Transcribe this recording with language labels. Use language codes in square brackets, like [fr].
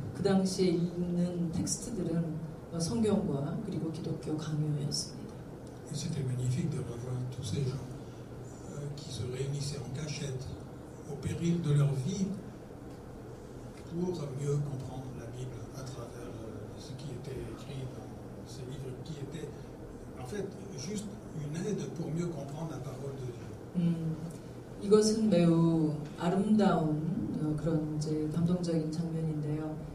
[ko] 그 당시에 읽는 텍스트들은 성경과 그리고 기독교 강요였습니다. [fr] Et c'était magnifique de revoir tous ces gens qui se réunissaient en cachette, au péril de leur vie, pour mieux comprendre la Bible à travers ce qui était écrit dans ces livres, qui étaient en fait juste une aide pour mieux comprendre la parole de Dieu. [ko] 이것은 매우 아름다운 그런 이제 감동적인 장면인데요.